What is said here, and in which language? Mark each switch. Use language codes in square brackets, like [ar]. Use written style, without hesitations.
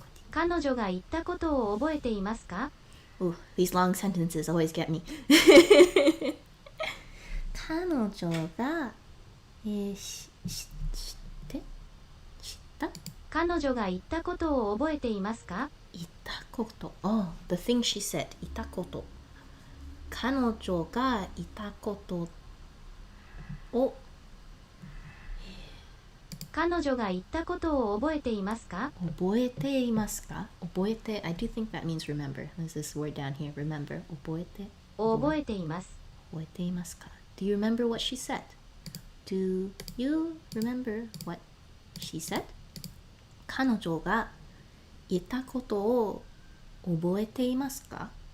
[ja] 彼女が言ったことを覚えていますか？ [en] Ooh, these long sentences always get me. [ja] 彼女が、知った彼女が言ったことを覚えていますか？言ったこと。 [en] Oh, the thing she said. 言ったこと。 [ja] 彼女が言ったことを彼女が言ったことを覚えていますか？覚えていますか？ [en] 覚えて I do think that means remember. There's this word down here. Remember. 覚えて [ja] 覚えています。覚えていますか？ [en] Do you remember what she said? Do you remember what she said? [ja] 彼女が言ったことを覚えていますか？